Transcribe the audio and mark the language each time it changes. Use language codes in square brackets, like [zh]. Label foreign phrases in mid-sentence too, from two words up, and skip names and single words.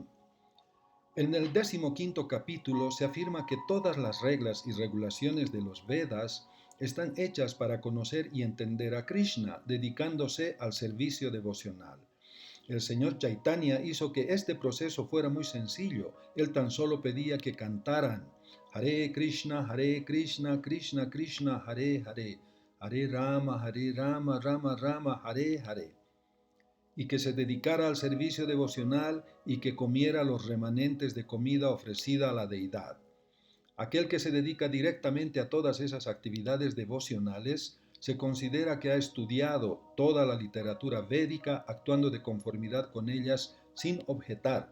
[es] En el 15º capítulo se afirma que todas las reglas y regulaciones de los Vedas están hechas para conocer y entender a Krishna, dedicándose al servicio devocional. El señor Chaitanya hizo que este proceso fuera muy sencillo. Él tan solo pedía que cantaran [sa] Hare Krishna, Krishna Krishna, Hare Hare, Hare Rama, Rama Rama, Hare Hare, [es] y que se dedicara al servicio devocional y que comiera los remanentes de comida ofrecida a la deidad. Aquel que se dedica directamente a todas esas actividades devocionales se considera que ha estudiado toda la literatura védica actuando de conformidad con ellas sin objetar.